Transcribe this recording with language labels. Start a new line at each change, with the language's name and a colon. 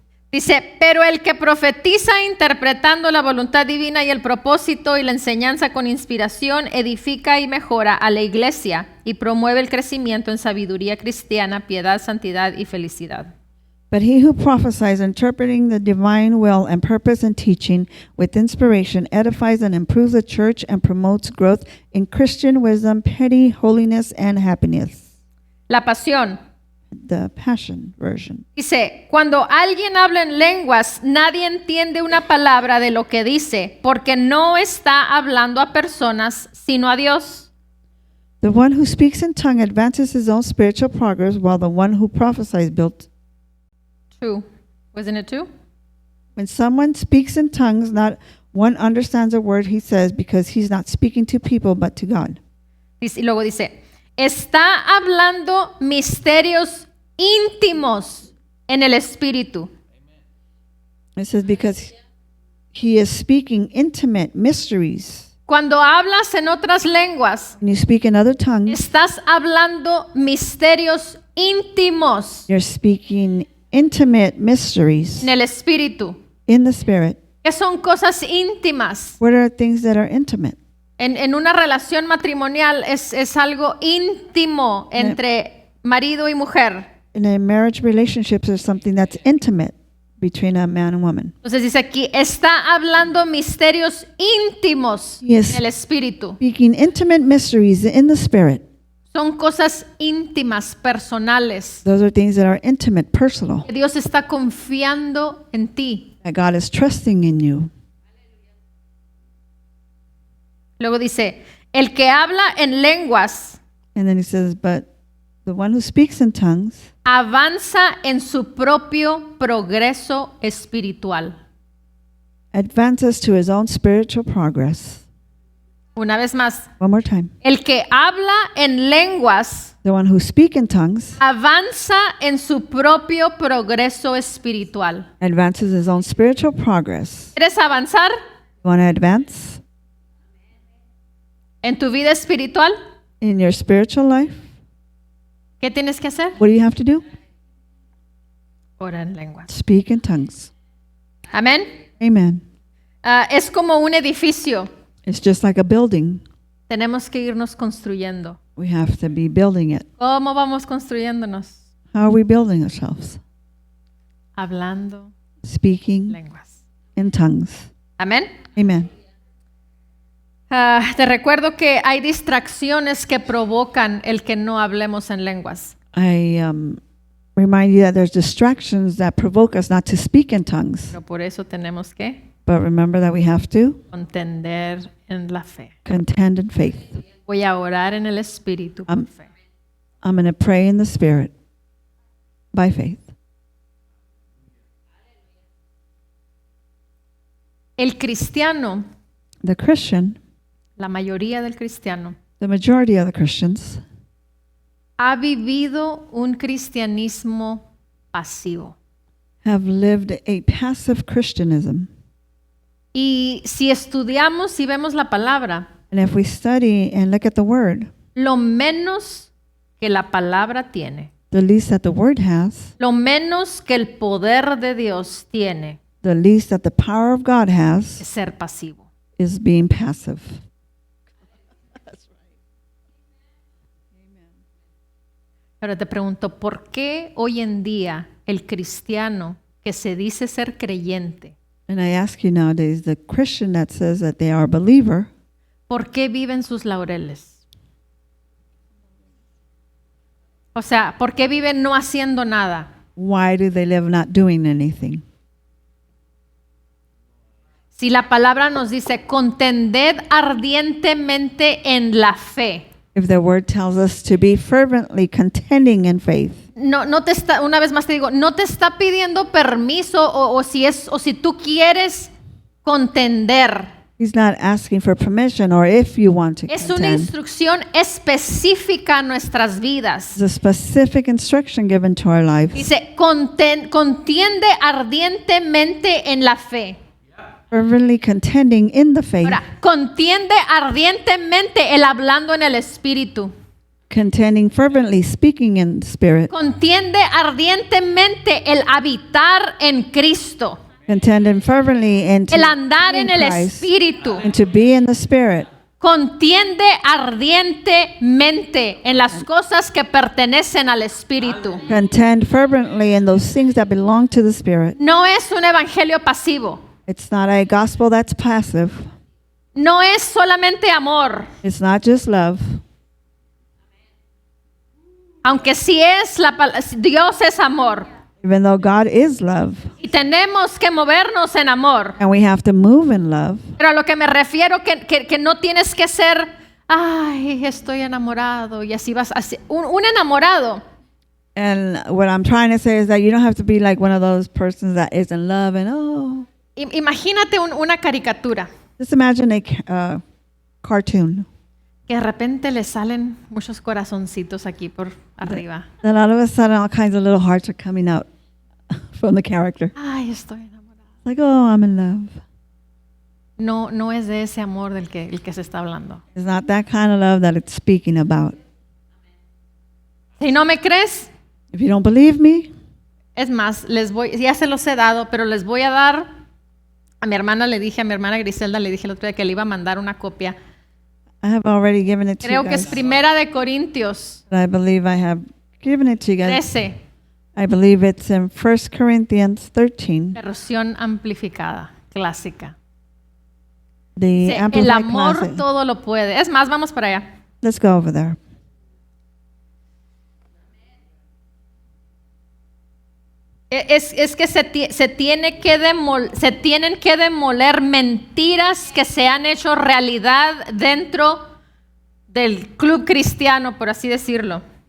Spanish: Dice, pero el que profetiza interpretando la voluntad divina y el propósito y la enseñanza con inspiración edifica y mejora a la iglesia y promueve el crecimiento en sabiduría cristiana, piedad, santidad y felicidad.
English: But he who prophesies, interpreting the divine will and purpose and teaching with inspiration, edifies and improves the church and promotes growth in Christian wisdom, piety, holiness, and happiness.
Spanish: La pasión.
English: The Passion Version.
Spanish: Dice, cuando alguien habla en lenguas, nadie entiende una palabra de lo que dice, porque no está hablando a personas, sino a Dios.
English: The one who speaks in tongue advances his own spiritual progress, while the one who prophesies builds. True. Wasn't it true? When someone speaks in tongues, not one understands a word he says because he's not speaking to people but to God.
Spanish: Y luego dice, está hablando misterios íntimos en el espíritu.
English: It says because he is speaking intimate mysteries.
Spanish: Cuando hablas en otras lenguas,
English: When you speak in other tongues,
Spanish: estás hablando misterios íntimos
English: you're speaking intimate mysteries
Spanish: en el espíritu.
English: in the spirit.
Spanish: ¿Qué son cosas íntimas?
English: What are things that are intimate?
Spanish: En una relación matrimonial es algo íntimo entre marido y mujer.
English: In a marriage relationship, there's something that's intimate. between a man and woman.
Spanish: Entonces dice aquí, está hablando misterios íntimos
English: Yes.
Spanish: del Espíritu.
English: Speaking intimate mysteries in the Spirit.
Spanish: Son cosas íntimas, personales.
English: Those are things that are intimate, personal,
Spanish: Que Dios está confiando en ti.
English: that God is trusting in you.
Spanish: Luego dice, el que habla en lenguas
English: And then he says, but the one who speaks in tongues
Spanish: avanza en su propio progreso espiritual.
English: advances to his own spiritual progress.
Spanish: Una vez más,
English: One more time.
Spanish: el que habla en lenguas
English: The one who speaks in tongues
Spanish: avanza en su propio progreso espiritual.
English: advances his own spiritual progress.
Spanish: ¿Quieres avanzar
English: You want to advance
Spanish: en tu vida espiritual?
English: in your spiritual life?
Spanish: ¿Qué tienes que hacer?
English: What do you have to do?
Spanish: Ora en lenguas.
English: Speak in tongues.
Spanish: Amén.
English: Amen.
Spanish: Es como un edificio.
English: It's just like a building.
Spanish: Tenemos que irnos construyendo.
English: We have to be building it.
Spanish: ¿Cómo vamos construyéndonos?
English: How are we building ourselves?
Spanish: Hablando
English: Speaking
Spanish: lenguas.
English: in tongues.
Spanish: Amén.
English: Amen.
Spanish: Te recuerdo que hay distracciones que provocan el que no hablemos en lenguas.
English: I remind you that there's distractions that provoke us not to speak in tongues.
Spanish: Pero por eso tenemos que
English: But remember that we have to
Spanish: contender en la fe.
English: contend in faith.
Spanish: Voy a orar en el Espíritu por fe.
English: I'm going to pray in the Spirit by faith.
Spanish: El cristiano,
English: The Christian,
Spanish: la mayoría del cristiano,
English: the majority of the Christians,
Spanish: ha vivido un cristianismo pasivo.
English: have lived a passive Christianism.
Spanish: Y si estudiamos y vemos la palabra,
English: And if we study and look at the Word,
Spanish: lo menos que la palabra tiene,
English: the least that the Word has,
Spanish: lo menos que el poder de Dios tiene,
English: the least that the power of God
Spanish: es
English: has,
Spanish: ser pasivo.
English: is being passive.
Spanish: Pero te pregunto, ¿por qué hoy en día el cristiano que se dice ser creyente,
English: And I ask you nowadays, the Christian that says that they are a believer,
Spanish: por qué vive en sus laureles? O sea, ¿por qué vive no haciendo nada?
English: why do they live not doing anything?
Spanish: Si la palabra nos dice, contended ardientemente en la fe.
English: If the Word tells us to be fervently contending in faith,
Spanish: No te está, una vez más te digo, no te está pidiendo permiso o si tú quieres contender.
English: He's not asking for permission or if you want to
Spanish: Es una
English: contend.
Spanish: instrucción específica a nuestras vidas.
English: It's a specific instruction given to our lives.
Spanish: Dice, contiende ardientemente en la fe.
English: Fervently contending in the faith,
Spanish: Ahora, contiende ardientemente el hablando en el Espíritu.
English: contending fervently, speaking in the Spirit,
Spanish: Contiende ardientemente el habitar en Cristo.
English: contending fervently and to
Spanish: El andar
English: be in
Spanish: en el
English: Christ,
Spanish: Espíritu.
English: and to be in the Spirit.
Spanish: Contiende ardientemente en las cosas que pertenecen al Espíritu.
English: Contend fervently in those things that belong to the Spirit.
Spanish: No es un evangelio pasivo.
English: It's not a gospel that's passive.
Spanish: No es solamente amor.
English: It's not just love.
Spanish: Aunque sí es Dios es amor.
English: Even though God is love,
Spanish: Y tenemos que movernos en amor.
English: and we have to move in love.
Spanish: Pero a lo que me refiero que no tienes que ser, ay, estoy enamorado y así vas. Un enamorado
English: And what I'm trying to say is that you don't have to be like one of those persons that is in love and
Spanish: Imagínate una caricatura
English: just imagine a cartoon.
Spanish: que de repente le salen muchos corazoncitos aquí por arriba.
English: Then all of a sudden, all kinds of little hearts are coming out from the character.
Spanish: Ay, estoy enamorado.
English: Like, oh, I'm in love.
Spanish: No es de ese amor del el que se está hablando.
English: It's not that kind of love that it's speaking about.
Spanish: Si no me crees,
English: If you don't believe me,
Spanish: es más, ya se los he dado, pero les voy a dar. A mi hermana Griselda le dije el otro día que le iba a mandar una copia.
English: I have already given it to
Spanish: Creo
English: you
Spanish: que es
English: guys.
Spanish: Primera de Corintios
English: But I believe I have given it to you guys.
Spanish: 13.
English: I believe it's in 1 Corinthians 13.
Spanish: Versión amplificada, clásica.
English: The
Spanish: Dice, el
English: Amplified
Spanish: amor
English: Classic.
Spanish: todo lo puede. Es más, vamos para allá.
English: Let's go over there.
Spanish: Es que se tienen que demoler mentiras que se han hecho realidad dentro del club cristiano, por así decirlo.